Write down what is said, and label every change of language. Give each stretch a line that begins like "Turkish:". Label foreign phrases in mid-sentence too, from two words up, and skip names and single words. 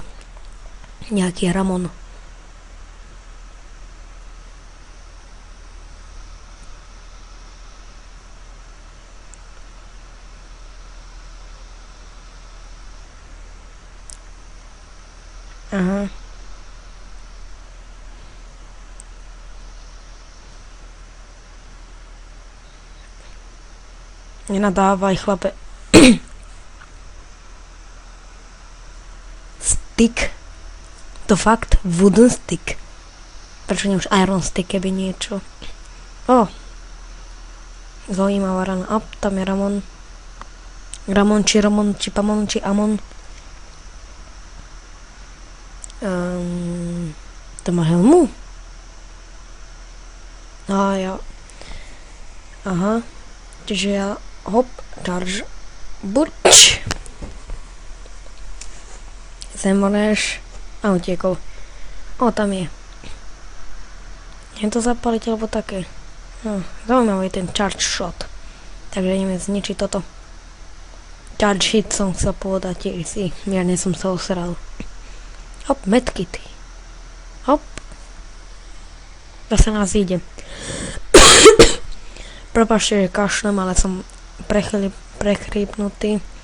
Slovak: Nejaký Ramon. Aha. Nenadávaj, chlape. Stick. To fakt
English: wooden stick.
Slovak: Prečo nie už
English: iron stick,
Slovak: keby niečo. Zaujímavá rana. A tam je Ramon. Ramon, či Pamon, či Amon. To má helmu? A ja. Aha. Čiže ja hop, charge. Burč. Zemreš. A utiekol. O, tam je. Je to zapaliť alebo také. No, zaujímavý ten charge shot. Takže ideme zničiť toto.
English: Charge hit
Slovak: som chcel povedať, si mierne som sa osral. Hop, medkity. Hop. Zase nás ide. Prepáčte, že kašlem, ale som prechrípnutý.